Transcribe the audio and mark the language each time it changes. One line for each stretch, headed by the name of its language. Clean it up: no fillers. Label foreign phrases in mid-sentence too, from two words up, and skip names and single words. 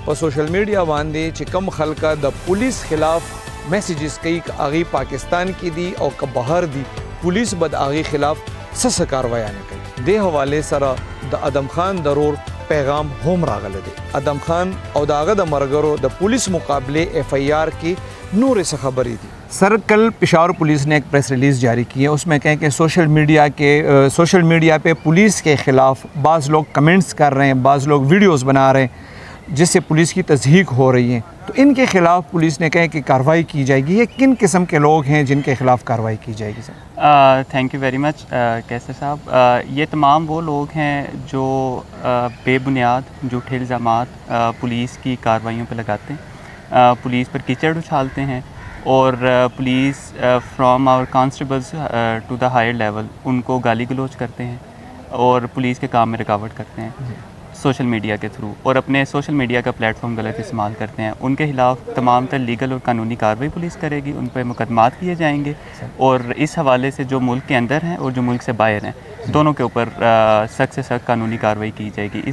Pashto: په
English: social media
Pashto: باندې چې کم خلک د پولیس خلاف میسیجز کوي هغه پاکستان کې دي او که بهر دي پولیس بد هغه خلاف څه کاروایی نه کوي. د حواله سره د ادم خان ضرور پیغام هم راغله دی. ادم خان او داغه د مرګرو د پولیس مقابله ایف آئی آر کی نور سے خبری دی.
Urdu: سر کل پشاور پولیس نے ایک
English: press release
Urdu: جاری کی ہے. اس میں کہیں کہ
English: social media
Urdu: پہ پولیس کے خلاف بعض لوگ کمنٹس کر رہے ہیں, بعض لوگ ویڈیوز بنا رہے ہیں جس سے پولیس کی تصدیق ہو رہی ہے. تو ان کے خلاف پولیس نے کہا کہ کارروائی کی جائے گی. یہ کن قسم کے لوگ ہیں جن کے خلاف کارروائی کی جائے گی؟ سر
English: thank you very much
Urdu: کیسر صاحب. یہ تمام وہ لوگ ہیں جو بے بنیاد جھوٹے الزامات پولیس کی کارروائیوں پہ لگاتے ہیں, پولیس پر کیچڑ اچھالتے ہیں اور
English: police from our constables to the higher level
Urdu: ان کو گالی گلوچ کرتے ہیں اور پولیس کے کام میں رکاوٹ کرتے ہیں
English: social media
Urdu: کے تھرو, اور اپنے
English: social media
Urdu: کا پلیٹ فارم غلط استعمال کرتے ہیں. ان کے خلاف تمام تر لیگل اور قانونی کارروائی پولیس کرے گی, ان پہ مقدمات کیے جائیں گے, اور اس حوالے سے جو ملک کے اندر ہیں اور جو ملک سے باہر ہیں دونوں کے اوپر سخت سے سخت قانونی کارروائی کی جائے گی.